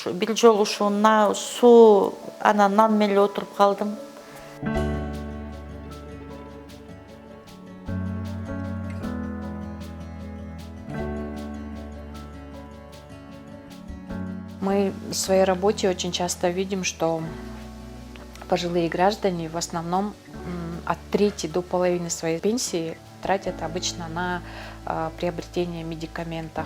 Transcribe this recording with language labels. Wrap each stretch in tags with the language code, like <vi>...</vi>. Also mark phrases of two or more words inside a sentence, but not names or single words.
<ky>бир жолу ушуна суу анан нан менен отуруп калдым.</ky> <ru>Мы в своей работе очень часто видим, что пожилые граждане в основном от трети до половины своей пенсии тратят обычно на приобретение медикаментов.</ru>